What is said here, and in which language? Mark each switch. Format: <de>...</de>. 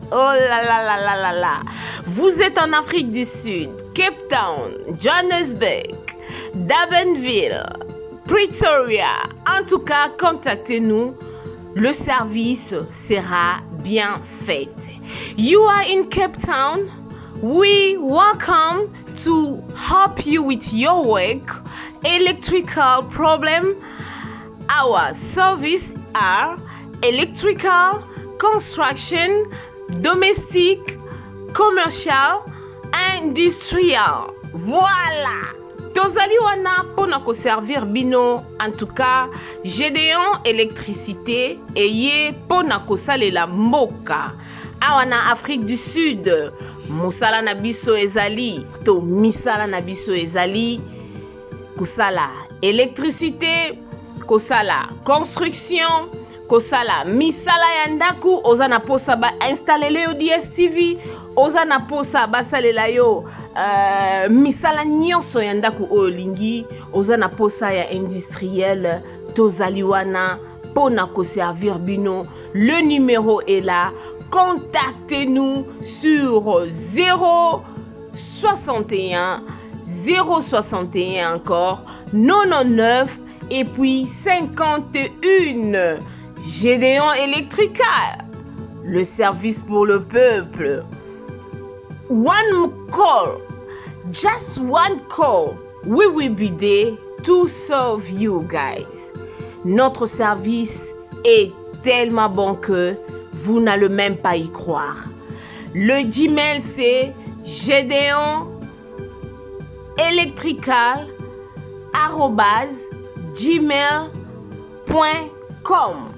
<fr>Oh là là là là là là. Vous êtes en Afrique du Sud, Cape Town, Johannesburg, Durbanville, Pretoria. En tout cas, contactez-nous. Le service sera bien fait.</fr> <en>You are in Cape Town. We welcome to help you with your work, electrical problem. Our service are electrical, construction, domestic, commercial, industrial.</en> <ln>Voilà. Tozali wana pona ko servir bino.</ln> <fr>En tout cas,</fr> <ln>Gédéon électricité et ye pona ko salela mboka. Awana Afrique du Sud. Musala na biso ezali to misala na biso ezali kosala électricité, kosala construction, kosala misala ya ndaku, oza na posa ba installer yo DSTV, oza na posa ba salela yo misala nyonso ya ndaku olingi, oza na posa ya industriel, tozali wana pona ko servir bino.</ln> <fr>Le numéro est là. Contactez-nous sur 061 061 encore 99 et puis 51. Gédéon Electrical, le service pour le peuple.</fr> <en>One call, just one call. We will be there to serve you guys.</en> <fr>Notre service est tellement bon que vous n'allez même pas y croire. Le Gmail c'est gedeonelectrical@gmail.com.</fr>